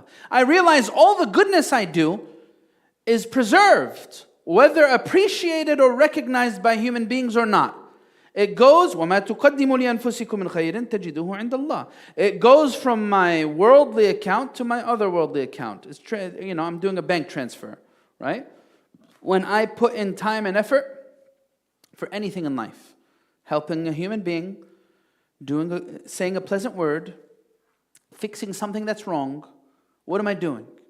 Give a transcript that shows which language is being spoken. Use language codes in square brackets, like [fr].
[en] I realize all the goodness I do is preserved, whether appreciated or recognized by human beings or not. It goes, [ar] وَمَا تُقَدِّمُوا لِأَنفُسِكُم مِّن خَيْرٍ تَجِدُوهُ عِندَ اللَّهِ. [en] It goes from my worldly account to my otherworldly account. I'm doing a bank transfer, right? When I put in time and effort for anything in life, helping a human being, saying a pleasant word, fixing something that's wrong, what am I doing?